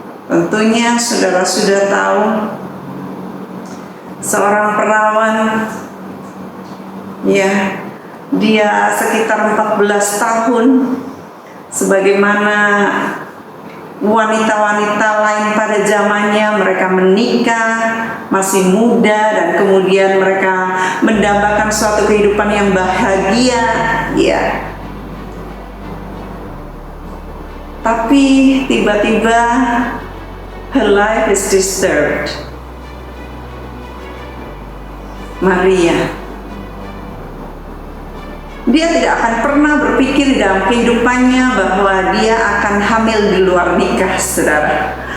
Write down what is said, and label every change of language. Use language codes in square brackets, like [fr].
[id] Tentunya saudara sudah tahu seorang perawan, ya, dia sekitar 14 tahun, sebagaimana wanita-wanita lain pada zamannya, mereka menikah masih muda dan kemudian mereka mendambakan suatu kehidupan yang bahagia, ya. Tapi tiba-tiba [en] her life is disturbed. [id] Maria, dia tidak akan pernah berpikir dalam kehidupannya bahwa dia akan hamil di luar nikah, saudara.